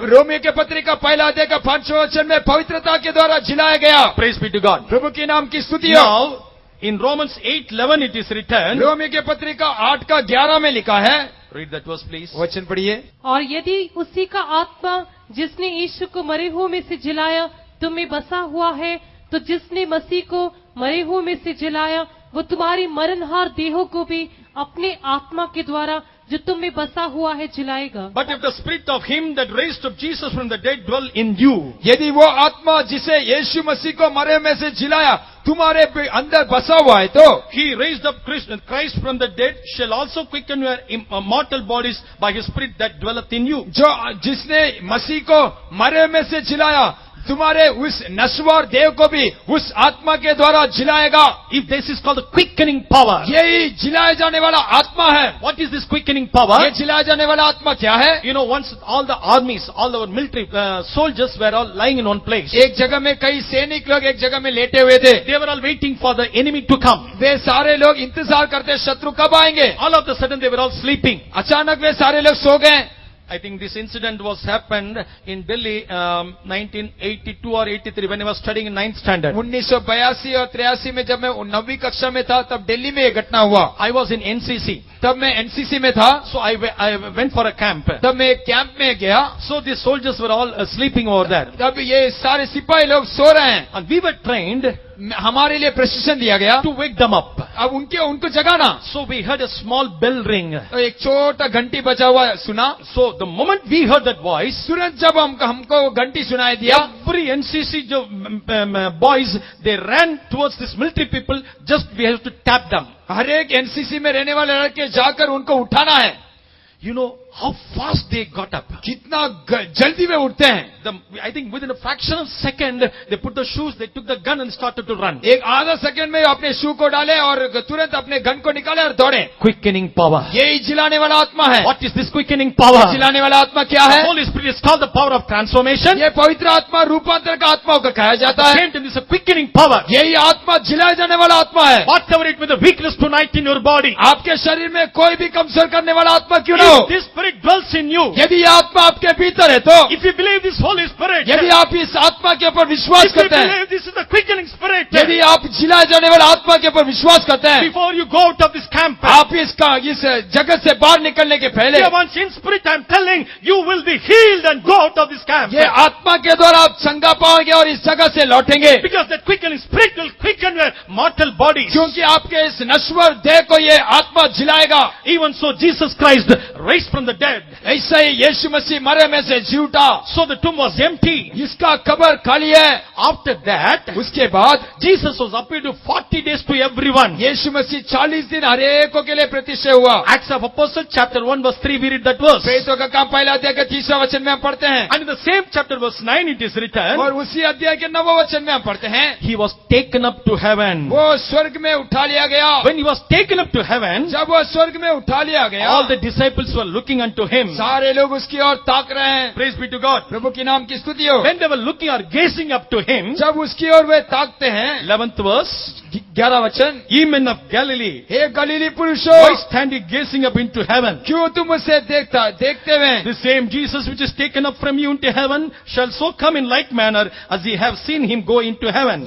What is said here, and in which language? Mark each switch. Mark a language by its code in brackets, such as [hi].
[hi] Romeo के पत्रिका पहला अध्याय का 5वां वचन में पवित्रता के द्वारा जिलाया गया। [en] Praise be to God. [hi] प्रभु के नाम की स्तुति हो। [en] Now, in Romans 8:11 it is written. [hi] Romeo के पत्रिका 8:11 में लिखा है, [en] Read that verse please. [hi] वचन पढ़िए। और यदि उसी का आत्मा जिसने यीशु को मरे हुओं में से जिलाया तुम में बसा हुआ है, तो जिसने मसीह को मरे हुओं में से जिलाया वो तुम्हारी मरणहार देहों को भी अपने आत्मा के द्वारा जो तुम में बसा हुआ है जिलाएगा। [en] But if the spirit of him that raised up Jesus from the dead dwell in you, [hi] यदि वो आत्मा जिसे यीशु मसीह को मरे में से जिलाया तुम्हारे अंदर बसा हुआ है, तो [en] he raised up Christ from the dead shall also quicken your mortal bodies by his spirit that dwelleth in you. [hi] जो जिसने मसीह को मरे में से जिलाया तुम्हारे उस नश्वर देह को भी उस आत्मा के द्वारा जिलाएगा। [en] If this is called the quickening power, [hi] यही जिलाए जाने वाला आत्मा है। [en] what is this quickening power? [hi] ये जिलाए जाने वाला आत्मा क्या है? [en] You know, once all the armies, all our military soldiers were all lying in one place. [hi] एक जगह में कई सैनिक लोग एक जगह में लेटे हुए थे। [en] They were all waiting for the enemy to come. [hi] वे सारे लोग इंतजार करते शत्रु कब आएंगे। [en] All of a sudden they were all sleeping. [hi] अचानक वे सारे लोग सो गए। [en] I think this incident was happened in Delhi 1982 or 83 when I was studying in 9th standard. [hi] 1982 और 83 में जब मैं 9वीं कक्षा में था तब दिल्ली में ये घटना हुआ। [en] I was in NCC. [hi] तब मैं एनसीसी में था। [en] So I went for a camp. [hi] तब मैं एक कैंप में गया। [en] So the soldiers were all sleeping over there. [hi] तब ये सारे सिपाही लोग सो रहे हैं। [en] And we were trained [hi] हमारे लिए प्रशिक्षण दिया गया [en] to wake them up. [hi] अब उनको जगाना। [en] So we heard a small bell ring. [hi] तो एक छोटा घंटी बजा हुआ सुना। [en] So the moment we heard that voice, [hi] तुरंत जब हमको घंटी सुनाई दिया, [en] every NCC boys, they ran towards this military people. Just we have to tap them. [hi] हर एक एनसीसी में रहने वाले लड़के जाकर उनको उठाना है। [en] You know how fast they got up. [hi] कितना जल्दी वे उठते हैं। [en] I think within a fraction of a second, they put the shoes, they took the gun and started to run. [hi] एक आधा सेकंड में अपने शू को डाले और तुरंत अपने गन को निकाले और दौड़े। [en] Quickening power. [hi] यही जिलाने वाला आत्मा है। [en] What is this quickening power? [hi] जिलाने वाला आत्मा क्या [en] The [hi] है? [en] Holy Spirit is called the power of transformation. [hi] ये पवित्र आत्मा रूपांतर का आत्मा होकर कहा जाता है। [en] Same time, this is a quickening power. [hi] यही आत्मा जिलाए जाने वाला आत्मा है। [en] Whatever it with the weakness tonight in your body, [hi] आपके शरीर में कोई भी कमजोर करने वाला आत्मा क्यों ना हो, [en] if this spirit dwells in you, [hi] यदि ये आत्मा आपके भीतर है, तो [en] if you believe this Holy Spirit, [hi] यदि आप इस आत्मा के ऊपर विश्वास [en] if you [hi] करते हैं, [en] believe this is the quickening spirit, [hi] यदि आप जिलाए जाने वाला आत्मा के ऊपर विश्वास करते हैं, [en] before you go out of this camp, [hi] आप इस जगत से बाहर निकलने के पहले, [en] dear ones, in spirit I am telling, you will be healed and go out of this camp. [hi] ये आत्मा के द्वारा आप संगा पाओगे और इस जगह से लौटेंगे, [en] Because that quickening spirit will quicken your mortal bodies. [hi] क्योंकि आपके इस नश्वर देह को ये आत्मा जिलाएगा। [en] Even so, Jesus Christ raised from the dead. [hi] ऐसा ही यीशु मसीह मरे में से जी उठा। [en] So the tomb was empty. [hi] इसका कब्र खाली है। [en] After that, [hi] उसके बाद [en] Jesus was appeared to 40 days to everyone. [hi] यीशु मसीह 40 दिन हर एक के लिए प्रतिष्ठित हुआ। [en] Acts of Apostles chapter 1 verse 3 we read that verse. [hi] प्रेरितों का काम पहला अध्याय के 3रा वचन में हम पढ़ते हैं। [en] And in the same chapter verse 9 it is written, [hi] और उसी अध्याय के 9वें वचन में हम पढ़ते हैं, [en] he was taken up to heaven. [hi] वो स्वर्ग में उठा लिया गया। [en] When he was taken up to heaven, [hi] जब वो स्वर्ग में उठा लिया गया, [en] all the disciples were looking looking unto him. [hi] सारे लोग उसकी ओर ताक रहे हैं। [en] Praise be to God. [hi] प्रभु के नाम की स्तुति हो। [en] When they were looking or gazing up to him, [hi] जब उसकी ओर वे ताकते हैं, [en] 11th verse, [hi] 11 वचन, [en] ye men of Galilee, [hi] हे गलीली पुरुषों, [en] why stand ye gazing up into heaven? [hi] क्यों तुम उसे देखते हुए? [en] The same Jesus which is taken up from you into heaven shall so come in like manner as ye have seen him go into heaven.